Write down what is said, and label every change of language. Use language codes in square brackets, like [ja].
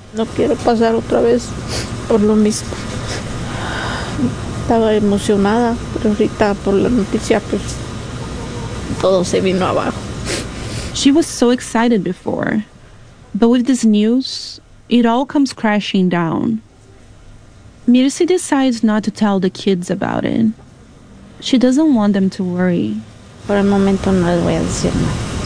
[es] No quiero pasar otra vez por lo mismo. Estaba emocionada, pero ahorita por la noticia, pues, todo se vino abajo. [en] She was so excited before. But with this news, it all comes crashing down. Mirsi decides not to tell the kids about it. She doesn't want them to worry. [es] Por el momento no les voy a decir nada.